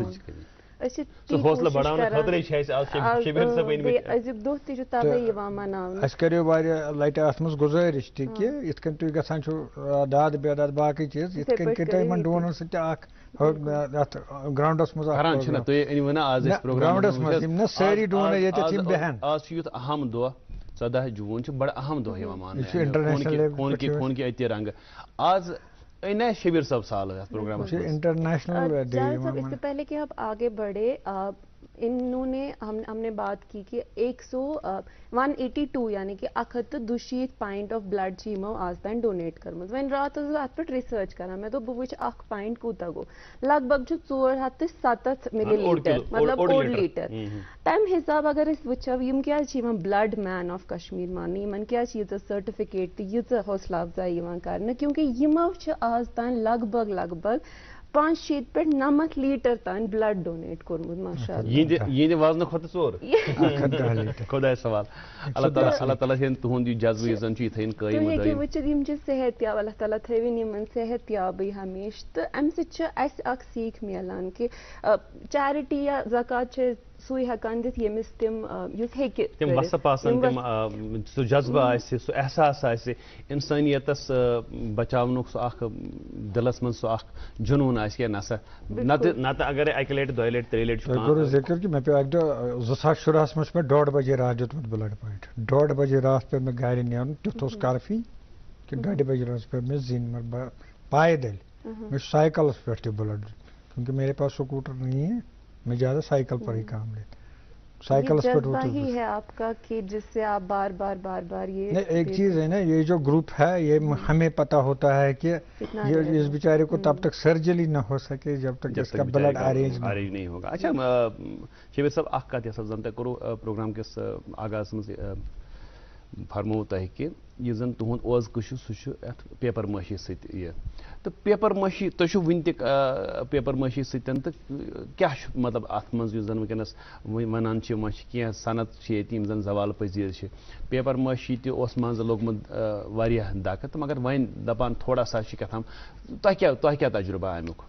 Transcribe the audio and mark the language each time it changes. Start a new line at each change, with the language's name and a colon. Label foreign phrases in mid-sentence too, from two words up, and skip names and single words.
Kashmiri: اَسہِ کریو واریاہ لٹہِ اتھ منٛز گُزٲرِش تہِ کہِ یِتھ کٔنۍ تُہۍ گژھان چھِو داد بےداد باقٕے چیٖز یِتھ کٔنۍ کٔرۍ تو یِمن ڈونرن سۭتۍ تہِ اکھ یتھ گراونڈس منٛز گراونڈس منٛز یِم نہ سٲری ڈونر ییٚتٮ۪تھ یِم بیہن آز چھُ یُتھ اہم دۄہ 14 جوٗن چھُ بڑٕ اہم دۄہ یِوان ماننہٕ خوٗن کہِ اتی رنٛگہٕ آز نہ شبیر صاحب سال ہے پروگرام انٹرنیشنل
Urdu: اس سے پہلے کہ آپ آگے بڑھے انہوں نے ہم نے بات کی کہ 182 یعنی کہ 182
English: pint of blood
Urdu: چھ
Kashmiri: یمو آز تین ڈونیٹ کرمز وین رات ات پہ ریسرچ کران میں بہ وچ اکھ پاینٹ کوتا گو لگ بھگ 470 ملی لیٹر مطلب 4 لیٹر تمہ حساب اگر اس وچھو یم کیا چھ یوان بلڈ مین آف کشمیر مان یمن کیا چھ یہ سرٹیفکیٹ تہ یہ حوصلہ افزائی یوان کرنے کیونکہ یمو چھ آز تین لگ بھگ 5 پہ 9 لیٹر تین
English: blood donate
Kashmiri: کورمت ماشاء اللہ یہ وزن کھوتہ 4 خدا سوال اللہ تعالیٰ ہن تہند یہ جذبہ یہ زن تھین قائم دائم وچھت یم صحت یاب اللہ تعالیٰ تھوین یمن صحت یابی ہمیشہ تو ام سۭتۍ اس اکھ سیکھ ملان کہ چیرٹی یا زکات سُے ہیٚکان دِتھ ییٚمِس تِم یُس ہیٚکہِ تِم وسپ آسن تِم سُہ جذبہ آسہِ سُہ احساس آسہِ انسٲنیتس بچاونُک سُہ اکھ دلس منٛز سُہ اکھ جنوٗن آسہِ کینٛہہ نسا نتہٕ اگرے اکہِ لٹہِ 2 لٹہِ 3 لٹہِ چھُ ذکر کہ مےٚ پیوٚو اکہِ دۄہ 2017 منٛز چھُ مےٚ 1:30 بجے راتھ دیُتمُت
English: blood point
Kashmiri: 1:30 بجے راتھ پیوٚو مےٚ گرِ نیرُن تیُتھ اوس کافی کہ 2:30 بجے راتھ پیوٚو مےٚ زِنۍ پایدل مےٚ چھُ سائیکلس پٮ۪ٹھ تہِ بلڈ
Urdu: کیونکہ میرے پاس اسکوٹر نہیں ہے میں زیادہ سائیکل پر ہی کام لیتا جذبہ ہی ہے آپ کا کہ جس سے آپ بار بار یہ ایک چیز ہے نا یہ جو گروپ ہے یہ ہمیں پتہ ہوتا ہے کہ یہ اس بیچارے کو تب تک سرجری نہ ہو سکے جب تک اس کا بلڈ ارینج نہیں ہوگا اچھا
Kashmiri: شبیر صاحب اکھ کتھ یس زن تہ کرو پروگرام کس آغاز مز فرمو تہ کہ یہ زن تہند اوزکہ سہ ات پیپر مٲشی سۭتۍ یہ تو پیپر مٲشی تُہۍ چھُو وٕنہِ تہِ پیپر مٲشی سۭتۍ تہٕ کیاہ چھُ مطلب اتھ منٛز یُس زن ونکیٚنس ونان چھِ وۄنۍ چھِ کینٛہہ صنعت چھِ ییٚتہِ یِم زن زوال پذیٖر چھِ پیپر مٲشی تہِ اوس منٛزٕ لوٚگمُت واریاہ دکہٕ تہٕ مگر وۄنۍ دپان
Urdu: تھوڑا سا
Kashmiri: چھِ کیٛاہ تام تۄہہِ کیٛاہ تجربہ امیُک